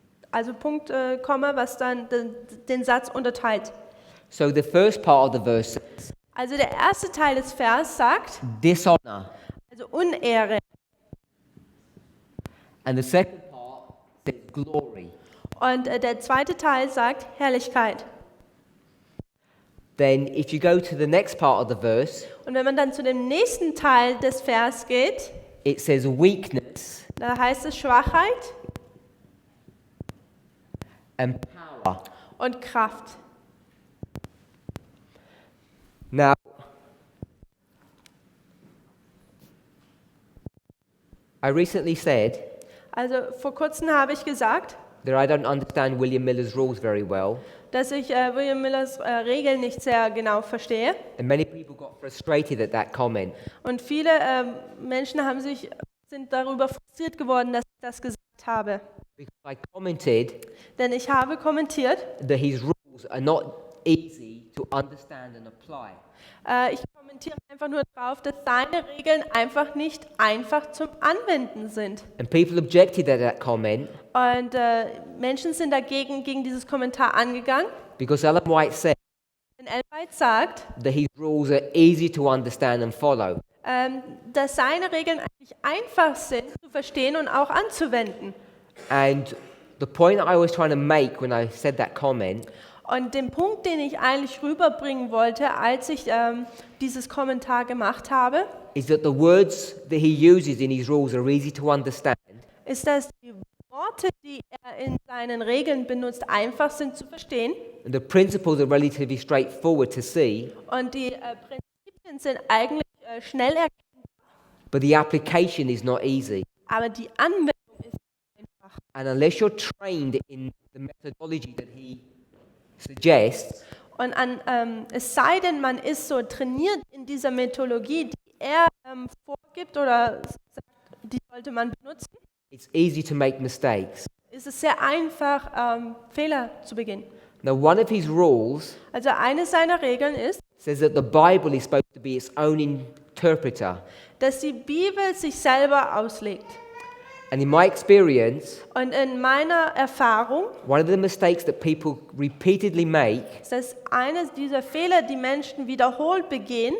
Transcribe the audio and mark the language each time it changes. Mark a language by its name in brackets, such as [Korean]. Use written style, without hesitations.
[German] Also Punkt, Komma, was dann den Satz unterteilt. [English] So the first part of the verse says, [German] Also der erste Teil des Vers sagt, [English] dishonor. [German] also Unehre. [English] And the second part says glory. [German] Und der zweite Teil sagt Herrlichkeit. [English] Then if you go to the next part of the verse, [German] Und wenn man dann zu dem nächsten Teil des Vers geht, [English] it says weakness [German] da heißt es Schwachheit [English] and power. [German] und Kraft. [English] Now, I recently said [German] Also vor kurzem habe ich gesagt, [English] that I don't understand William Miller's rules very well, [German] dass ich William Millers Regeln nicht sehr genau verstehe. [English] and many people got frustrated at that comment. [German] Und viele Menschen sind darüber frustriert geworden, dass ich das gesagt habe. [English] Because I commented [German] Denn ich habe kommentiert, [English] that his rules are not easy to understand and apply. [German] ich kommentiere einfach nur darauf, dass seine Regeln einfach nicht einfach zum Anwenden sind. [English] And people objected at that comment [German] Und Menschen sind gegen dieses Kommentar angegangen. [English] because Ellen White said [German] Denn Ellen White sagt, [English] that his rules are easy to understand and follow. [German] dass seine Regeln eigentlich einfach sind zu verstehen und auch anzuwenden. [English] And the point I was trying to make when I said that comment [German] Und den Punkt, den ich eigentlich rüberbringen wollte, als ich dieses Kommentar gemacht habe, [English] is that the words that he uses in his rules are easy to understand, [German] ist, dass die Worte, die er in seinen Regeln benutzt, einfach sind zu verstehen [English] and the principles are relatively straightforward to see, [German] und die Prinzipien sind eigentlich schnell erkennbar, [English] but the application is not easy. [German] aber die Anwendung ist einfach. [English] And unless you're trained in the methodology that he suggests, [German] Und es sei denn, man ist so trainiert in dieser Methodologie, die er vorgibt oder sagt, die sollte man benutzen, [English] it's easy to make mistakes. [German] ist es sehr einfach, Fehler zu begehen. [English] Now, one of his rules [German] Also eine seiner Regeln ist, [English] says that the Bible is supposed to be its own interpreter. [German] dass die Bibel sich selber auslegt. [English] And in my experience, [German] Und in meiner Erfahrung [English] one of the mistakes that people repeatedly make [German] ist das eines dieser Fehler, die Menschen wiederholt begehen,